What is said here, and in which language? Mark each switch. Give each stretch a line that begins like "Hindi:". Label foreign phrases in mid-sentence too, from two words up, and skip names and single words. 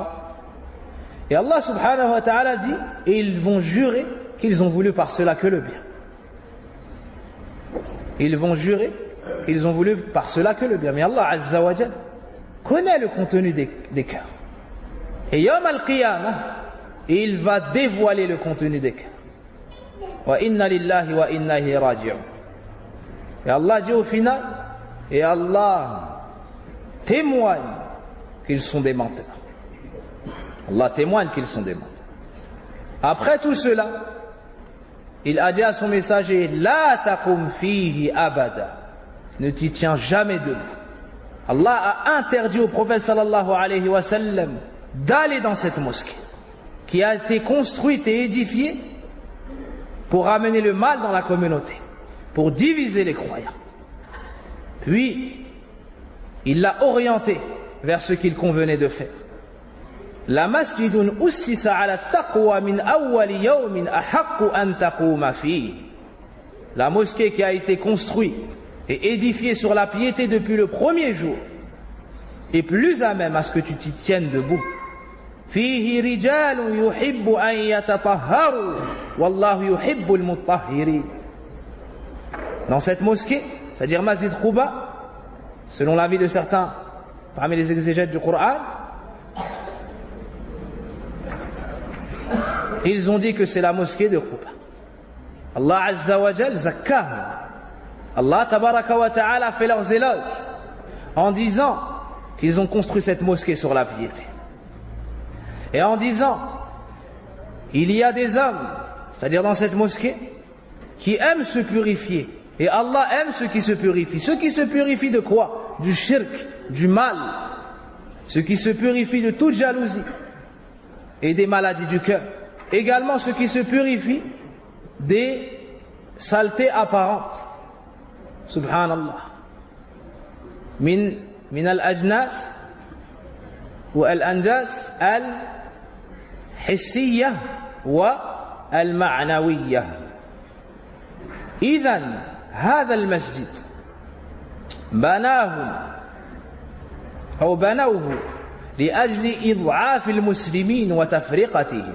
French: Et Allah
Arabic: سبحانه وتعالى
French: dit, et ils vont jurer qu'ils ont voulu par cela que le bien. Ils vont jurer qu'ils ont voulu par cela que le bien. Mais Allah
Arabic: عز وجل
French: connaît le contenu des cœurs. Et
Arabic: يوم القيامة,
French: et il va dévoiler le contenu des cœurs.
Arabic: وإنا لله وإنا إليه راجعون.
French: Et Allah dit au final, et Allah témoigne qu'ils sont des menteurs. Allah témoigne qu'ils sont des menteurs. Après tout cela, il a dit à son messager,
Arabic: لا تقم فيه أبدا,
French: ne t'y tiens jamais debout. Allah a interdit au prophète
Arabic: صلى الله عليه وسلم
French: d'aller dans cette mosquée qui a été construite et édifiée pour amener le mal dans la communauté, pour diviser les croyants. Puis, il l'a orienté vers ce qu'il convenait de faire.
Arabic: لمسجد أسس على التقوى من أول يوم أحق أن تقوم فيه.
French: La mosquée qui a été construite et édifiée sur la piété depuis le premier jour est plus à même à ce que tu t'y tiennes debout.
Arabic: فيه رجال يحب أن يتطهروا والله يحب المطهرين.
French: Dans cette mosquée, c'est-à-dire Masjid Quba, selon l'avis de certains parmi les exégètes du Coran, ils ont dit que c'est la mosquée de Quba.
Arabic: الله عز وجل زكاه.
French: Allah
Arabic: تبارك وتعالى
French: fait leurs éloges en disant qu'ils ont construit cette mosquée sur la piété. Et en disant, il y a des hommes, c'est-à-dire dans cette mosquée, qui aiment se purifier. Et Allah aime ceux qui se purifient. Ceux qui se purifient de quoi? Du shirk, du mal. Ceux qui se purifient de toute jalousie et des maladies du cœur. Également ceux qui se purifient des saletés apparentes. Subhanallah.
Arabic: من الأجناس أو الأنجاس الحسية والمعنوية. إذن هذا المسجد بنوه لأجل إضعاف المسلمين وتفرقتهم.